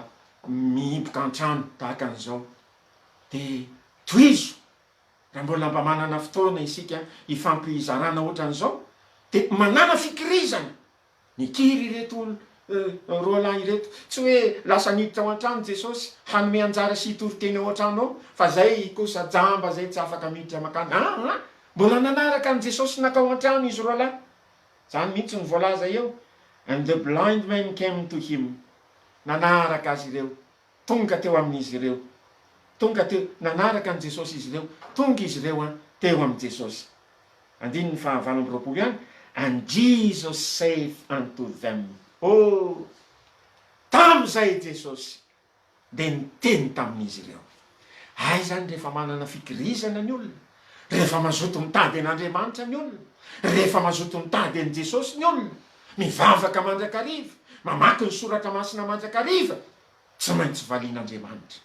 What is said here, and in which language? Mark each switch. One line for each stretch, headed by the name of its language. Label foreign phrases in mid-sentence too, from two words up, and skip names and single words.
Malagasy: mihiboka an-trano tahaka an'izao, de tohizo raha mbola mba manana fotoana isika hifampizarana ohatran'izao, de manana fikirizana nikiry ireto roa lahy ireto, tsy hoe lasa niditra ao an-trano Jesosy hanome anjara sy hitory teny ao an-trano ao, fa zay kosa jamba zay tsy afaka miditra makany. Mbola nanaraka an' Jesosy nakao an-trano izy roa lahy. Zany mihitsy ny voalaza eo.
English: And the blind men came to him.
Malagasy: Nanaraka azy ireo, tonga teo amin'izy ireo, tonga teo, nanaraka an' Jesosy izy ireo, tonga izy ireo teo amin'i Jesosy. Andiny ny fahavalo amby roapolo ihany.
English: And Jesus saith unto them.
Malagasy: Tam'izay Jesosy de niteny tamin'izy ireo. Ay zany rehefa manana fikirizana ny olona, rehefa mazoto mitady an'Andriamanitra ny olona, rehefa mazoto mitady an' Jesosy ny olona, mivavaka mandrakariva, mamaky ny soratra masina mandrakariva, tsy maintsy valian'Andriamanitra.